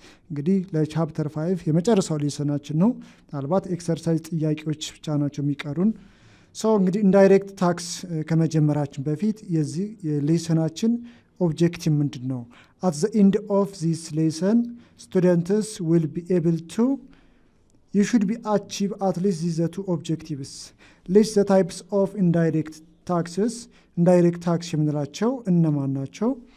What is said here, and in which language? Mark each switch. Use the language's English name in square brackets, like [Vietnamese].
[Amharic] እንግዲህ ለቻፕተር 5 የመጨረሻው ሌሰናችን ነው። ምናልባት ኤክሰርሳይዝ ጥያቄዎች ብቻ ናቸው የሚቀሩን። እንግዲህ ኢንዳይሬክት ታክስ ከመጀመራችን በፊት የዚህ ሌሰናችን ኦብጀክቲቭ ምንድን ነው? [English] አት ዘ ኤንድ ኦፍ ዚስ ሌሰን ስቱደንትስ ዊል ቢ ኤብል ቱ you should be achieve at least these two objectives. List the types of indirect taxes. [Amharic] Indirect tax የምንላቸው እነማን ናቸው?